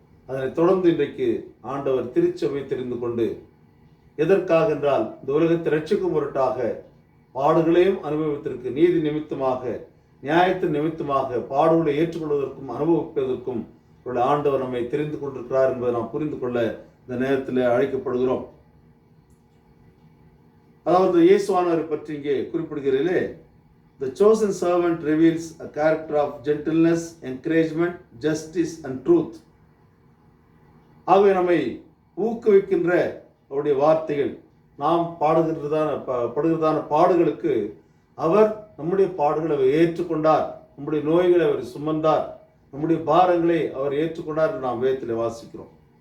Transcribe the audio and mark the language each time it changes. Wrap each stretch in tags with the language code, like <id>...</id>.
<ta>அதனை தொடர்ந்து இன்றைக்கு ஆண்டவர் திருச்சபையை தெரிந்து கொண்டு எதற்காக என்றால் இந்த உலகத்தை ரட்சிக்கும் பொருட்டாக பாடுகளையும் அனுபவத்திற்கு நீதி நிமித்தமாக நியாயத்தின் நிமித்தமாக பாடுகளை ஏற்றுக்கொள்வதற்கும் அனுபவிப்பதற்கும் ஆண்டவர் நம்மை தெரிந்து கொண்டிருக்கிறார் என்பதை நாம் புரிந்து கொள்ள இந்த நேரத்தில் அழைக்கப்படுகிறோம். அதாவது இயேசுவானவரை பற்றி இங்கே குறிப்பிடுகிறீர்களே,</ta> <en>The chosen servant reveals a character of gentleness, encouragement, justice and truth.</en> <ta>ஆகவே நம்மை ஊக்குவிக்கின்ற அவருடைய வார்த்தைகள், நாம் படுகிறதான பாடுகளுக்கு அவர் நம்முடைய பாடுகளை அவர் ஏற்றுக்கொண்டார், நம்முடைய நோய்களை அவர் சுமந்தார், நம்முடைய பாரங்களை அவர் ஏற்றுக்கொண்டார் என்று நாம் வேதத்தில் வாசிக்கிறோம்.</ta>